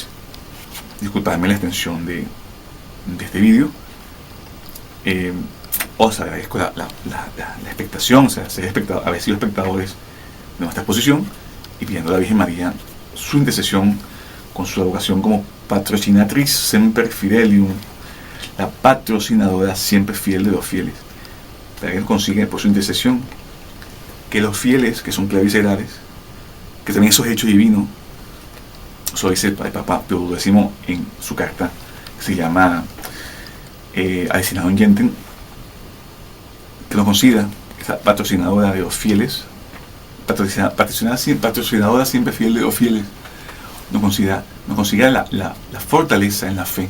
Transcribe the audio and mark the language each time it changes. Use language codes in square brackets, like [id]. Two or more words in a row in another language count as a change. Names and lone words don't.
[es] Disculpadme la extensión de este vídeo. Os agradezco la expectación, o sea, haber sido espectadores de nuestra exposición, y pidiendo a la Virgen María su intercesión con su vocación como [la] patrocinatriz semper fidelium, [es] la patrocinadora siempre fiel de los fieles, para que nos consiga por su intercesión que los fieles, que son cleros y seglares, que también esos hechos divinos, eso dice el Papa Pío X en su carta que se llama Adestinado in Gentem, que nos consiga esa patrocinadora de los fieles, patrocinadora siempre fiel de los fieles, nos consiga la fortaleza en la fe.